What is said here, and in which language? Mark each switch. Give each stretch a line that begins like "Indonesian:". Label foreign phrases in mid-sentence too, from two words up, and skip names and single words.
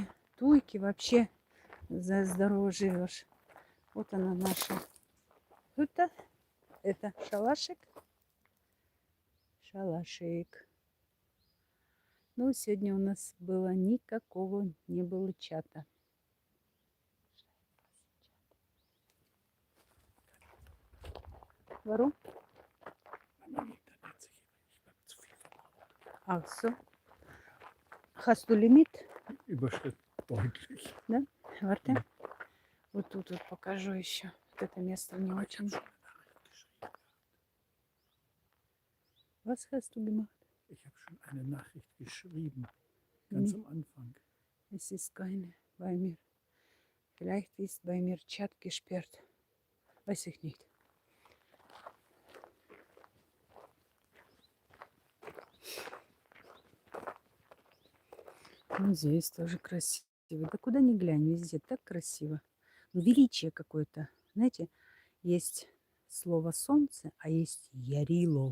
Russian: Туйки вообще за здорово живешь. Вот она наша хута. Это шалашик. Шалашик. Ну, сегодня у нас было не было чата.
German: Warum? Ach so. Hast du Limit? Überschritt deutlich. Да? Warte.
Russian: Вот тут вот покажу еще. Вот это место мне очень.
German: Was hast du gemacht? Ich habe schon eine Nachricht geschrieben, ganz am Anfang. Es ist keine bei mir. Vielleicht ist bei mir Chat gesperrt. Weiß ich nicht.
Russian: Ну, здесь тоже красиво. Да куда ни глянь, везде так красиво. Ну, величие какое-то. Знаете, есть слово солнце, а есть ярило.